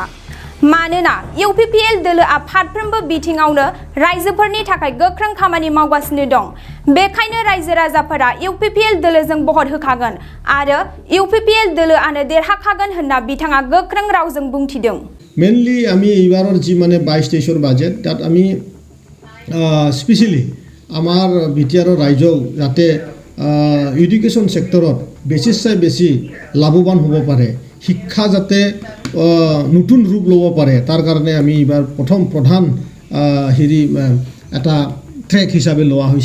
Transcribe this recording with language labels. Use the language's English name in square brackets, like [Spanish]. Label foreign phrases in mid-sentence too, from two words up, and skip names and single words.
[Bodo] मानोना UPPL दोलोआ फारफ्रोमबो बिथिङावनो रायजोफोरनि थाखाय गोख्रों खामानि मावगासिनो दं। बेखायनो रायजो राजाफोरा UPPL दोलोजों भट होखागोन आरो UPPL दोलोआनो देरहाखागोन होनना बिथाङा गोख्रों रावजों बुंथिदों। [Assamese] মেনলি আমি এইবাৰৰ যি মানে 22-23 বাজেট তাত আমি স্পেশালি আমাৰ বিটিআৰৰ ৰাইজক যাতে [English] education sectorত [Assamese] বেছি লাভৱান হ'ব পাৰে, শিক্ষা যাতে নতুন ৰূপ ল'ব পাৰে, তাৰ কাৰণে আমি এইবাৰ প্ৰধান এটা ট্ৰেক হিচাপে লোৱা হৈছে।